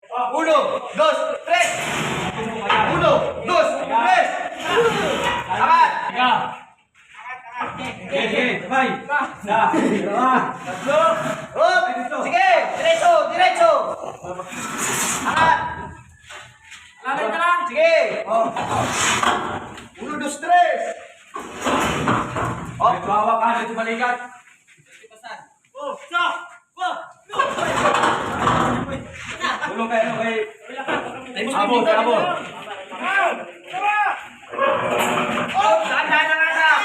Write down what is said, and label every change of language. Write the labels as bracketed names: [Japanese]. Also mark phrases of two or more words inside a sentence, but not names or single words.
[Spanish] Uno, dos, tres. Uno, dos, tres. [Filipino] Angat. Tiga. Sige, sabay. Isa, dalawa, tatlo. Hop. Sige, diretso, diretso. Angat. Lalay ka lang. Sige. [Spanish] Uno, dos, tres. [Filipino] Oh, bawa ka dito balikat. Tulong kayo kay Abo, kay Abo. Oh, dahan-dahan na nga na.